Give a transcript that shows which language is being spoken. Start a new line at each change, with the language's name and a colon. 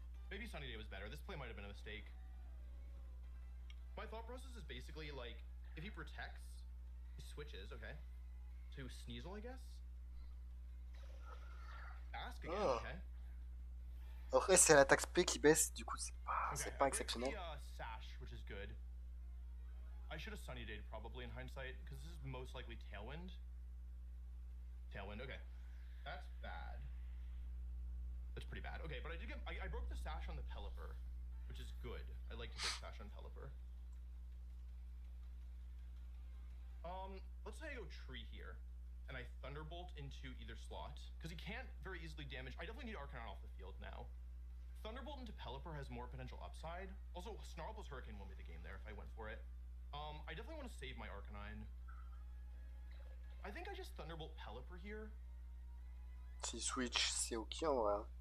English: Maybe Sunny Day was better. This play might have been a mistake. My thought process is basically like, if he protects, he switches, okay, to Sneasel, I guess. Ask again, okay.
French: Après, c'est l'attaque spé qui baisse, du coup, c'est pas exceptionnel.
English: Sash, which is good. I should have Sunny Day'd probably in hindsight, because this is most likely Tailwind. Tailwind, okay. That's bad. That's pretty bad. Okay, but I did get... I broke the Sash on the Pelipper, which is good. I like to break Sash on Pelipper. Let's say I go Tree here, and I Thunderbolt into either slot, because he can't very easily damage... I definitely need Arcanine off the field now. Thunderbolt into Pelipper has more potential upside. Also, Snarl plus Hurricane won't be the game there if I went for it. I definitely want to save my Arcanine. I think I just Thunderbolt Pelipper here.
French: Si switch, c'est ok en vrai.